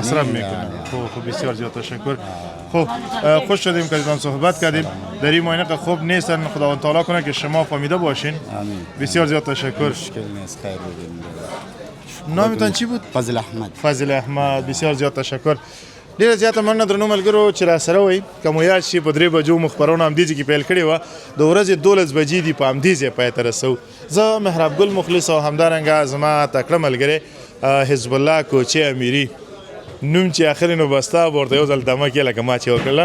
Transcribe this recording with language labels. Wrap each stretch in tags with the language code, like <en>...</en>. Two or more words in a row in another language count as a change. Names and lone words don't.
<fa>خب بسیار زیاد تشکر. خب خوش شدیم که ایتان صحبت کردیم. در این ماینه خوب نیستن، خداوند تعالی کنه که شما فهمیده باشین. بسیار زیاد تشکر. مشکل نیست، خیر بودیم. نامتان چی بود؟ فضل احمد. فضل احمد. بسیار زیاد تشکر.</fa> <ps>ډیره زیاته مننه درنو ملګرو چې را سره وئ. که مو یاد شي په 3 بجو مو خپرونه همدې کې پیل کړې وه. د ورځې 12 بجې دي په همدې ځای پای ته رسو. زه محراب ګل مخلص او همدارنګه زما تکړه ملګری حزب الله کوچی امیري نوم چې اخر نو بستا ورته یو ځل دمه کې لکه ما چې وکړله.</ps>